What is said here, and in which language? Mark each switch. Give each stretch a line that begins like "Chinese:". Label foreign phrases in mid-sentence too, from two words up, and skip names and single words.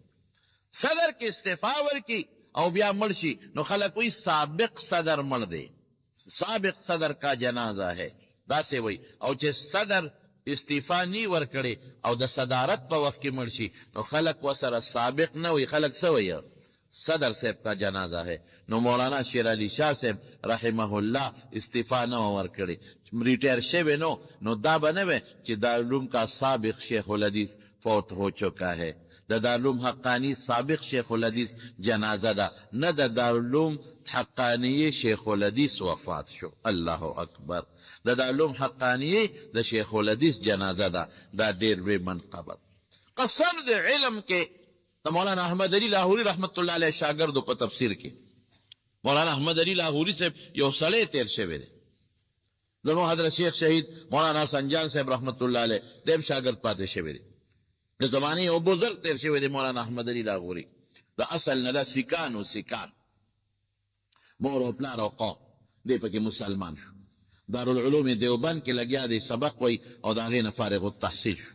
Pashto: صدر کې استعفا ورکي او بیا مړ شي نو خلک وایي سابق صدر مړ دی،
Urdu: سابق صدر کا جنازه ہے،
Pashto: داسې وایي. او چې صدر استعفا نی ورکړي او د صدارت په وخت کې مړ شي نو خلک ورسره سابق نه وایي، خلک څه وایي؟
Urdu: صدر صاحب کا جنازہ ہے.
Pashto: نو مولانا شیر علی شاہ صاحب
Arabic: رحمہ اللہ
Pashto: استعفا نہ ورکړي، ریٹائر شوی نو دا به نه وي چې
Urdu: دارالعلوم کا سابق شیخ الحدیث فوت ہو چکا ہے،
Pashto: د دارالعلوم حقانی سابق شیخ الحدیث جنازه ده، نه د دارالعلوم حقانی شیخ الحدیث وفات شو.
Arabic: الله اکبر.
Pashto: د دارالعلوم حقانی د شیخ الحدیث جنازه ده، دا ډېر لوی منقبت. قسم د علم کې د مولانا احمد علی لاهوري
Arabic: رحمت الله علیه
Pashto: شاګردو په تفسیر کې مولانا احمد علی لاهوري صاحب یو سړی تیر شوی دی، زموږ حضرت شیخ شهید مولانا سنجان صاحب
Arabic: رحمت الله علیه
Pashto: دیم شاګرد پاتې شوی دی، د زمانې یو بزرګ تیر شوی دی مولانا احمد علی لاهوري، د اصل نه دا سیکان و سیکان، مور او پلار او قوم، دی پکې مسلمان شو، دارالعلوم دیوبند کې لګیا دی سبق وی او د هغې نه فارغ التحصیل شو.